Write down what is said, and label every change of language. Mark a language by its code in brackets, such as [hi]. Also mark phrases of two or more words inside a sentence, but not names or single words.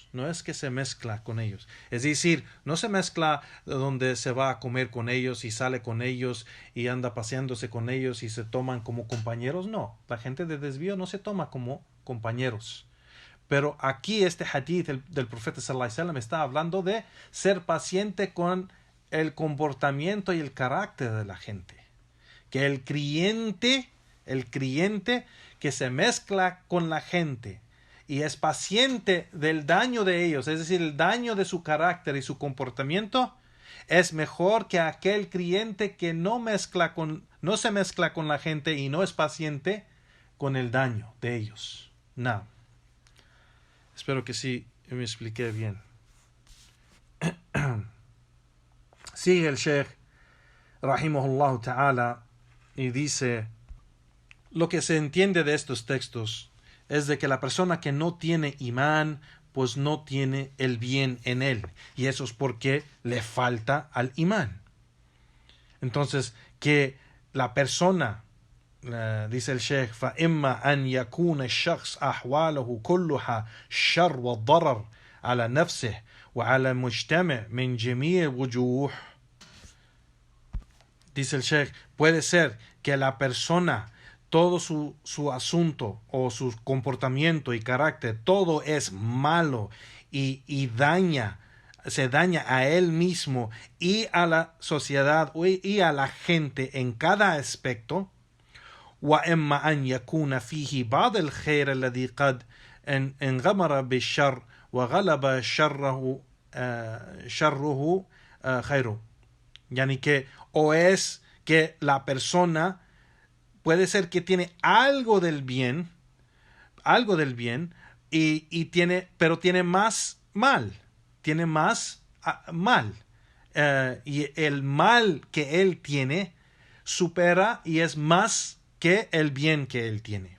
[es] No es que se mezcla con ellos. Es decir, no se mezcla donde se va a comer con ellos y sale con ellos y anda paseándose con ellos y se toman como compañeros. No, la gente de desvío no se toma como compañeros. Pero aquí este hadith del profeta [ar] صلى الله عليه وسلم [es] está hablando de ser paciente con el comportamiento y el carácter de la gente. Que el creyente que se mezcla con la gente y es paciente del daño de ellos, es decir, el daño de su carácter y su comportamiento, es mejor que aquel creyente que no se mezcla con la gente y no es paciente con el daño de ellos. No. Espero que sí me expliqué bien. Sigue el Sheikh [ar] رحمه الله تعالى [es] y dice: lo que se entiende de estos textos es de que la persona que no tiene imán pues no tiene el bien en él, y eso es porque le falta al imán. Entonces, que la persona, dice el Sheikh, [ar] فَإِمَّا أَنْ يَكُونَ الشَّخْص أَحْوَالَهُ كُلُّهَا شَرْ وَالضَّرَرْ على نفسه وعلى المجتمع من جميع الوجوه. [es] Dice el Sheikh, puede ser que la persona, todo su asunto o su comportamiento y carácter, todo es malo y se daña a él mismo y a la sociedad y a la gente en cada aspecto. [ar] وإما أن يكون فيه بعض الخير الذي قد انغمر بالشر وغلب شره خيره. [es] Yani que o es que la persona puede ser que tiene algo del bien pero tiene más mal, y el mal que él tiene supera y es más que el bien que él tiene.